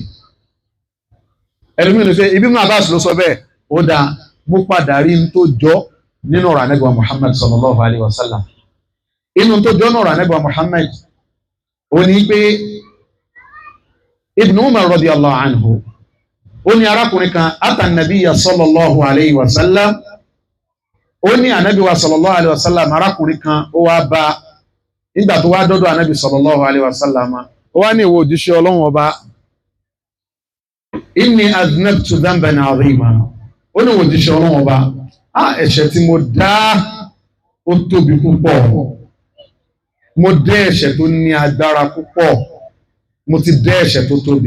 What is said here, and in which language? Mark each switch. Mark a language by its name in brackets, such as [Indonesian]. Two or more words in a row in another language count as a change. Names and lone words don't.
[Yoruba] Ẹlòmíì lè ṣe Ibn Abbas ló sọ bẹ́ẹ̀, ó dáa, mo padà rí n tó jọ nínú ọ̀rọ̀ Ànábì wa Muhammad [Arabic] صلى الله عليه وسلم. [Yoruba] Inú tó jọ nínú ọ̀rọ̀ Ànábì wa Muhammad ó ní pé Ibn Umar [Arabic] رضي الله عنه [Yoruba] ó ní arákùnrin kan [Arabic] أتى النبي صلى الله عليه وسلم, [Yoruba] ó ní Ànábì wa [Arabic] صلى الله عليه وسلم, [Yoruba] arákùnrin kan ó wá bá nígbà tó wá dọ́dọ̀ Ànábì [Arabic] صلى الله عليه وسلم, [Yoruba] ó wá ní ìwọ òjíṣẹ́ Ọlọ́run ọba, [Arabic] إني أذنبت ذنبا عظيما, [Yoruba] ó ní ìwọ òjíṣẹ́ Ọlọ́run ọba, ẹ̀ṣẹ̀ tí mo dá ó tóbi púpọ̀, mo dẹ́ ẹ̀ṣẹ̀ tó ní agbára púpọ̀, mo ti dẹ́ ẹ̀ṣẹ̀ tó tóbi.